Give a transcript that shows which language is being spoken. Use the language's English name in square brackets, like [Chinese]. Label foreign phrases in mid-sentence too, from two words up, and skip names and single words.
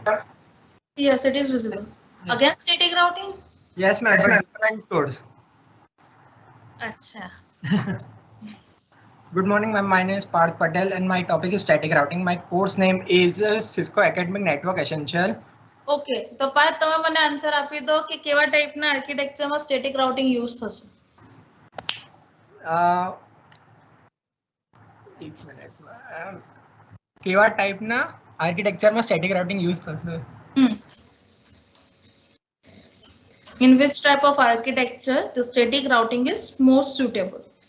[English] Yes, it is visible. Again, static routing? Yes, ma'am. Different codes. Acha. Good morning, ma'am. My name is Parth Patel and my topic is static routing. My course name is Cisco Academic Network Essential. [Gujarati] ઓકે તો પાર્થ તમે મને આન્સર આપી દો કે કેવા ટાઈપના આર્કિટેક્ચરમાં [English] static routing use [Gujarati] થશે. એક મિનિટ. કેવા ટાઈપના આર્કિટેક્ચરમાં [English] static routing use [Gujarati] થશે? [English] In which type of architecture the static routing is most suitable?